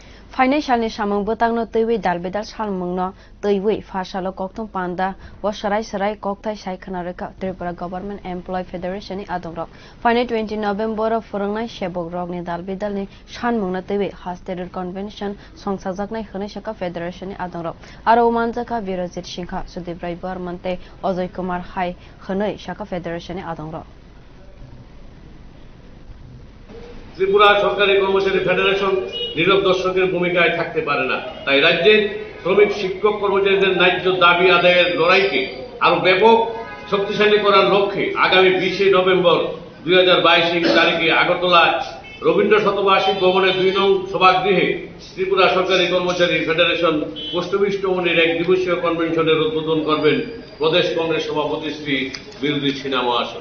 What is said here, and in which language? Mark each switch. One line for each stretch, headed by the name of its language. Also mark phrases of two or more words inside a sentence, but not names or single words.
Kok Borok: Phainai salni samung bwtangno twiwi dalbi salmungno twiwi salo kokthum panda swrai koksai khwnarikha Tripura Government Employee Federation ni adong rok. Phainai 20 November phwrwngnai sebok rogni dalni sanmungno twiwi haste convention songsajaknai khwnarikha Federation ni adong rok. Aro manjakha birajit Sinha sudip barman te ajoy kumar hai khwnarikha Federation ni adong rok.
Bangla: ত্রিপুরা সরকারি কর্মচারী ফেডারেশন নীরব দর্শকের ভূমিকায় থাকতে পারে না। তাই রাজ্যের শ্রমিক শিক্ষক কর্মচারীদের ন্যায্য দাবি আদায়ের লড়াইকে আরো ব্যাপক শক্তিশালী করার লক্ষ্যে আগামী 20 নভেম্বর 2022 তারিখে আগরতলায় রবীন্দ্র শতবার্ষিক ভবনের 2 নং সভাগৃহে ত্রিপুরা সরকারি কর্মচারী ফেডারেশন পোস্টবিষ্টমনির এক দিবসীয় কনভেনশনের উদ্বোধন করবেন প্রদেশ কংগ্রেস সভাপতি শ্রী বিরোধী সিনহা মহাশয়।